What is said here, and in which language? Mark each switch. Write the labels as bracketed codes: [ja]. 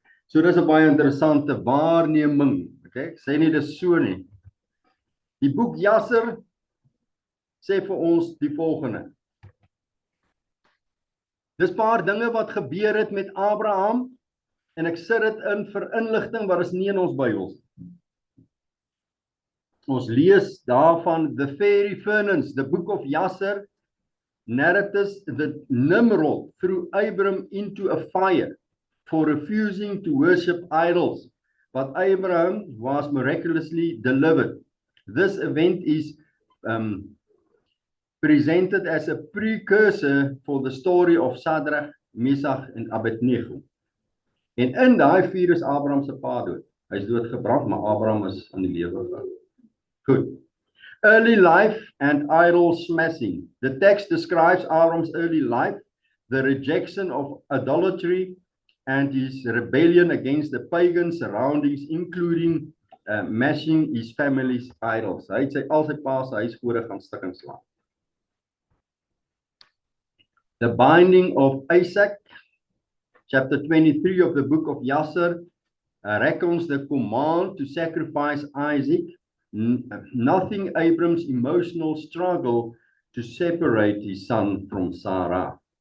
[af] So dis 'n baie interessante waarneming. Okay? Ek sê nie dis so nie. Die boek Jasser sê vir ons die volgende. Dis 'n paar dinge wat gebeur het met Abraham, en ek sit dit in vir inligting wat is nie in ons Bybels. Ons lees daarvan [en] the fiery furnace, the book of Jasser narrates that Nimrod threw Abram into a fire for refusing to worship idols, but Abraham was miraculously delivered. This event is presented as a precursor for the story of Shadrach, Meshach en Abednego. [af] En in daai vuur is Abraham se pa dood. Hy is doodgebrand, maar Abraham is aan die lewe gehou. Goed. [en] Early life and idol smashing. The text describes Abraham's early life, the rejection of idolatry, and his rebellion against the pagan surroundings, including mashing his family's idols. [af] Hy het al sy pa se huisgode gaan stik en slaan. [en] The binding of Isaac, chapter 23 of the book of Jasser, reckons the command to sacrifice Isaac, nothing Abram's emotional struggle to separate his son from Sarah.